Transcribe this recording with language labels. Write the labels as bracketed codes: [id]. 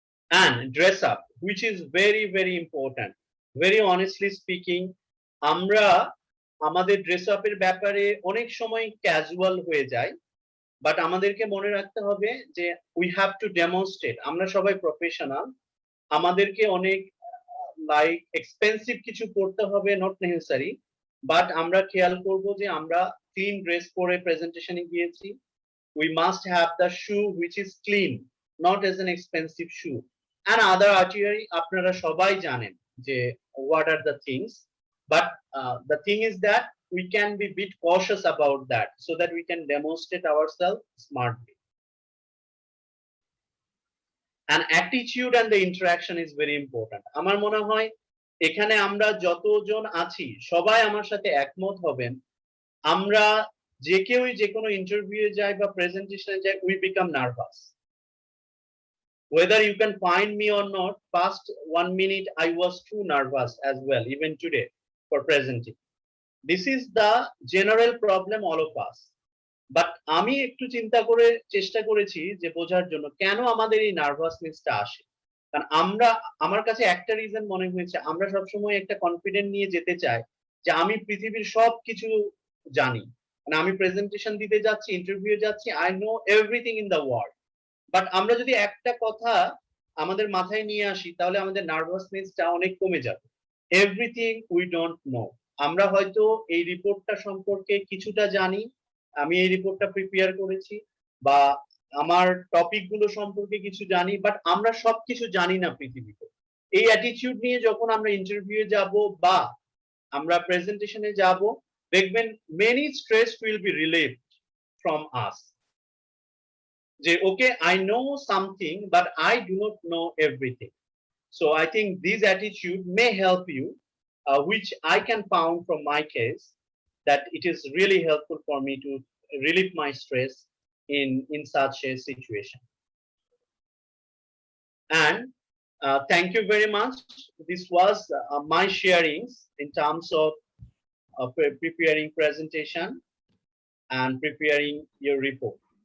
[en] And dress up, which is very important. [bn] Very honestly speaking, আমরা আমাদের dress আপের ব্যাপারে অনেক সময় ক্যাজুয়াল হয়ে যায়, বাট আমাদেরকে মনে রাখতে হবে যে [en] we have to demonstrate [bn] আমরা সবাই প্রফেশনাল, আমাদেরকে অনেক লাইক এক্সপেন্সিভ কিছু করতে হবে নট নেসেসারি, বাট আমরা খেয়াল করব যে আমরা ক্লিন ড্রেস পরে প্রেজেন্টেশনে গিয়েছি। [en] We must have the shoe which is clean, not as an expensive shoe, and other attire আপনারা সবাই জানেন যে what are the things, but the thing is that we can be a bit cautious about that so that we can demonstrate ourselves smartly. And attitude and the interaction is very important. [bn] আমার মনে হয় এখানে আমরা যতজন আছি সবাই আমার সাথে একমত হবেন, আমরা যে কেউই যে কোনো ইন্টারভিউ যাই বা প্রেজেন্টেশনে যাই, [en] we become nervous. Whether you can find me or not, past 1 minute I was too nervous as well, even today, for presenting. This is the general problem all of us. [bn] But আমি একটু চিন্তা করে চেষ্টা করেছি যে বোঝার জন্য কেন আমাদের এই নার্ভাসনেসটা আসে। কারণ আমার কাছে একটা রিজন মনে হয়েছে, আমরা সবসময় একটা কনফিডেন্ট নিয়ে যেতে চাই যে আমি পৃথিবীর সবকিছু জানি, মানে আমি প্রেজেন্টেশন দিতে যাচ্ছি, ইন্টারভিউ যাচ্ছি, [en] I know everything in the world. [bn] But আমরা যদি একটা কথা আমাদের মাথায় নিয়ে আসি, তাহলে আমাদের নার্ভাসনেসটা অনেক কমে যাবে। [en] everything we don't know, [bn] আমরা হয়তো এই রিপোর্টটা সম্পর্কে কিছুটা জানি, আমি এই রিপোর্টটা প্রিপেয়ার করেছি, বা আমার টপিক গুলো সম্পর্কে কিছু জানি, বাট আমরা সবকিছু জানি না পৃথিবীতে। এই অ্যাটিটিউড নিয়ে যখন আমরা ইন্টারভিউ যাব বা আমরা প্রেজেন্টেশনে যাব, দেখবেন [en] many stress will be relieved from us, [bn] যে [en] Okay I know something but I do not know everything. So I think this attitude may help you, which I can found from my case that it is really helpful for me to relieve my stress in such a situation. And thank you very much. This was my sharings in terms of preparing presentation and preparing your report.